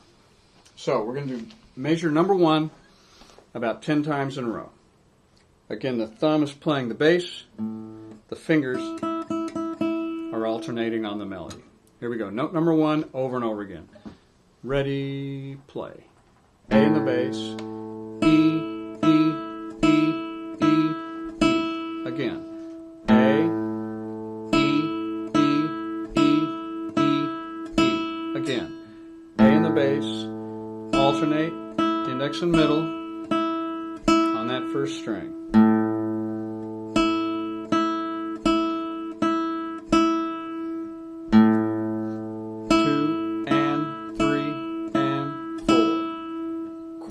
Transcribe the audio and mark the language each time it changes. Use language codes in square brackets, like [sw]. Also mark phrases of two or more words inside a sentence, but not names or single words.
[en] So we're going to do measure number 1 about 10 times in a row. Again, the thumb is playing the bass, the fingers are alternating on the melody. Here we go. Note number 1 over and over again. Ready, play. A in the bass, E, E, E, E, E. Again. A, E, E, E, E, E. Again. A in the bass, alternate, index and middle on that first string. 2 and 3 and 4.